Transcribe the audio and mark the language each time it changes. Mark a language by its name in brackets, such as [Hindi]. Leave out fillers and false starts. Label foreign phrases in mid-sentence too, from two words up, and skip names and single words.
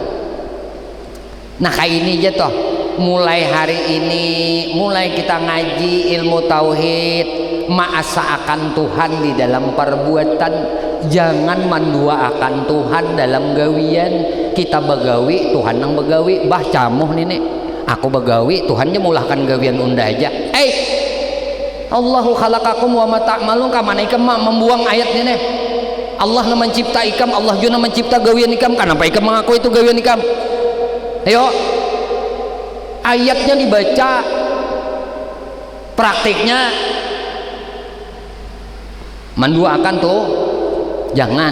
[Banjar] Nah kayak ini aja toh, mulai hari ini, mulai kita ngaji ilmu tauhid, maasa akan Tuhan di dalam perbuatan, jangan mandua akan Tuhan dalam gawian. Kita begawi, Tuhan nang begawi. Bah camuh nih, aku begawi, Tuhan nya mulahkan gawian unda aja. [Arabic] Allahu khalaqakum wa ma ta'malun, [Banjar] kamana ikam membuang ayat ini. Allah na mencipta ikam, Allah juga mencipta gawian ikam. Kenapa ikam mengaku itu gawian ikam? Ayo, ayatnya dibaca, praktiknya menduakan tuh jangan.